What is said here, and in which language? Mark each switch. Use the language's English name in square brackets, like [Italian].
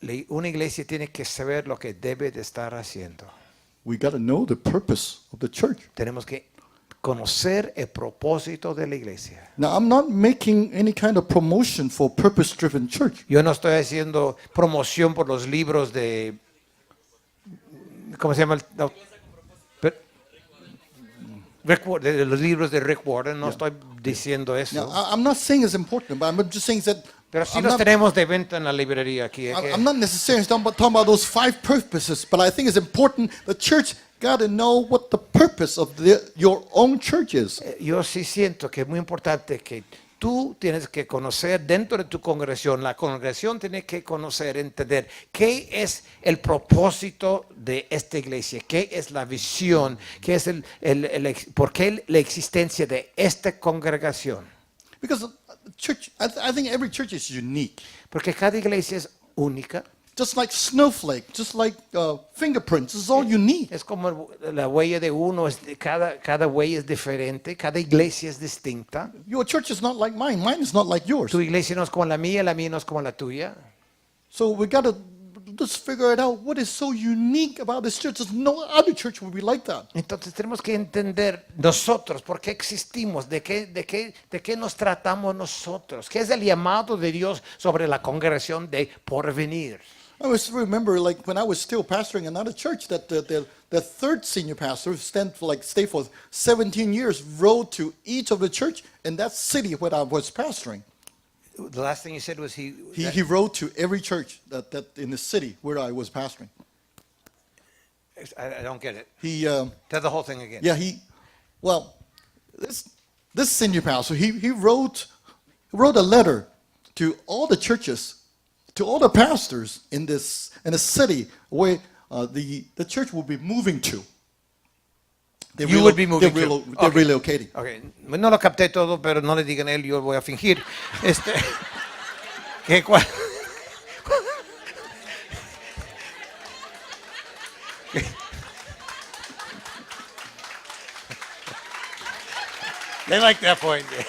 [Spanish] Una iglesia tiene que saber lo que debe de estar haciendo. [English] We got to know the purpose of the church. [Spanish] Tenemos que conocer el propósito de la iglesia. [English] Now, I'm not making any kind of promotion for purpose-driven church. [Spanish] Yo no estoy haciendo promoción por los libros de, ¿cómo se llama? De los libros de Rick Warren, no estoy diciendo [English] Now, [Spanish] eso. [English] I'm not saying it's important, but I'm just saying that [Spanish] Pero sí [English] I'm [Spanish] los [English] not, [Spanish] tenemos de venta en la librería aquí. [English] I'm not necessarily talking about those 5 purposes, but I think it's important the church got to know what the purpose of your own church is. [Spanish] Yo sí siento que es muy importante que tú tienes que conocer dentro de tu congregación, la congregación tiene que conocer, entender qué es el propósito de esta iglesia, qué es la visión, qué es por qué la existencia de esta congregación. [English] Because church, I think every church is unique. [Spanish] Porque cada iglesia es única. [English] Just like snowflake, just like fingerprints, it's all unique. [Spanish] Es como la huella de uno, cada huella es diferente, cada iglesia es distinta. [English] Your church is not like mine. Mine is not like yours. [Spanish] Tu iglesia no es como la mía no es como la tuya. [English] So we got to just figure it out. What is so unique about this church? There's no other church will be like that. [Spanish] Entonces tenemos que entender nosotros por qué existimos, de qué nos tratamos nosotros, qué es el llamado de Dios sobre la congregación de porvenir. [English] I always remember, like when I was still pastoring another church, that the third senior pastor, who stayed for 17 years, wrote to each of the church in that city where I was pastoring. The last thing you said was He wrote to every church that in the city where I was pastoring. I don't get it. He Tell the whole thing again. yeah this senior pastor he wrote a letter to all the churches, to all the pastors in a city where the church will be moving to. You would be moving to. They're Okay. relocating. Okay. [Spanish] No lo capté todo, pero no le digan a él, yo voy a fingir. Que cua- [English] They like that point.